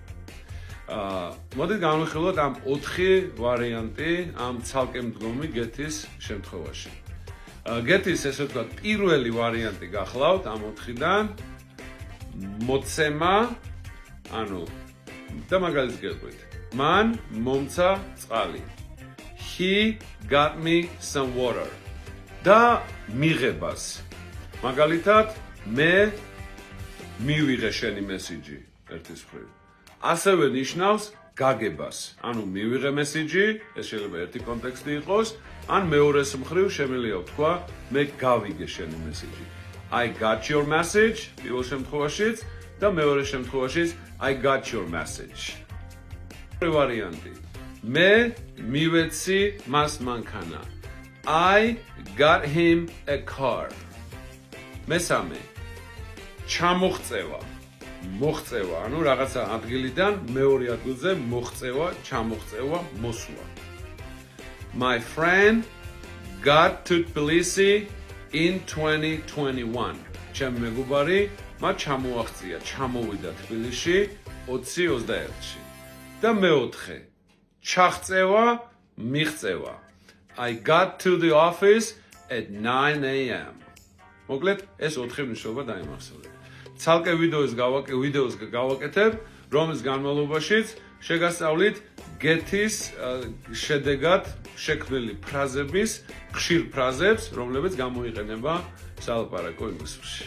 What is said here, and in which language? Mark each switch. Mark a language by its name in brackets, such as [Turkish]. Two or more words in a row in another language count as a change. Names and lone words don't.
[Georgian] მოდით განვიხილოთ ამ 4 ვარიანტი ამ ცალკე მდგომი get-ის შემთხვევაში. get-ის ესე ვთქვათ, პირველი ვარიანტი გახლავთ ამ 4-დან მოცემა, ანუ და მაგალითს გეტყვით. მან მომცა წყალი. [English] He got me some water. [Georgian] და მიღებას. მაგალითად, მე მივიღე შენი მესიჯი ერთის მხრივ. ასევე ნიშნავს გაგებას. ანუ მივიღე მესიჯი, ეს შეიძლება ერთი კონტექსტი იყოს, ან მეორეს მხრივ შემიძლია ვთქვა, მე გავიგე შენი მესიჯი. [English] I got your message, [Georgian] პირველ შემთხვევაშიც და მეორე შემთხვევაშიც [English] I got your message. [Georgian] ვარიანტი. მე მივეცი მას მანქანა. [English] I got him a car. [Georgian] მესამე. ჩამოღწევა. მოღწევა, ანუ რაღაცა ადგილიდან მეორე ადგილზე მოღწევა, ჩამოღწევა, მოსვლა. [English] My friend got to Tbilisi in 2021. [Georgian] ჩემი მეგობარი მათ ჩამოაღწია, ჩამოვიდა თბილისში 2021-ში. და მეოთხე. ჩაღწევა, მიღწევა. [English] I got to the office at 9 a.m. [Georgian] მოკლედ, ეს 4 მნიშვნელობა დაიმახსოვრეთ. ცალკე ვიდეოს გავაკეთებ, რომლის განმავლობაშიც შეგასწავლით get-ის შედეგად შექმნილი ფრაზების, ხშირ ფრაზებს, რომლებიც გამოიყენება სალაპარაკო ინგლისურში.